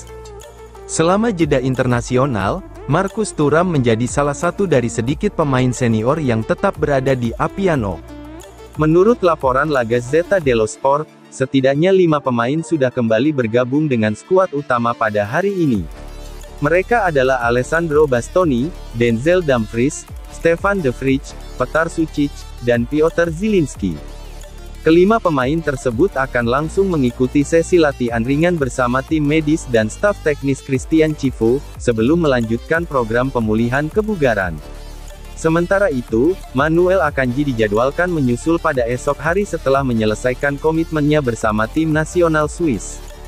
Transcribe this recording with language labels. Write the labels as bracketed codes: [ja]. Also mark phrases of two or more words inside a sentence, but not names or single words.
[id] Selama jeda internasional, Marcus Thuram menjadi salah satu dari sedikit pemain senior yang tetap berada di Appiano. Menurut laporan La Gazzetta dello Sport, setidaknya 5 pemain sudah kembali bergabung dengan skuad utama pada hari ini. Mereka adalah Alessandro Bastoni, Denzel Dumfries, Stefan de Vrij, Petar Sucic, dan Piotr Zielinski. Kelima pemain tersebut akan langsung mengikuti sesi latihan ringan bersama tim medis dan staf teknis Christian Cifu, sebelum melanjutkan program pemulihan kebugaran. Sementara itu, Manuel Akanji dijadwalkan menyusul pada esok hari setelah menyelesaikan komitmennya bersama tim nasional Swiss.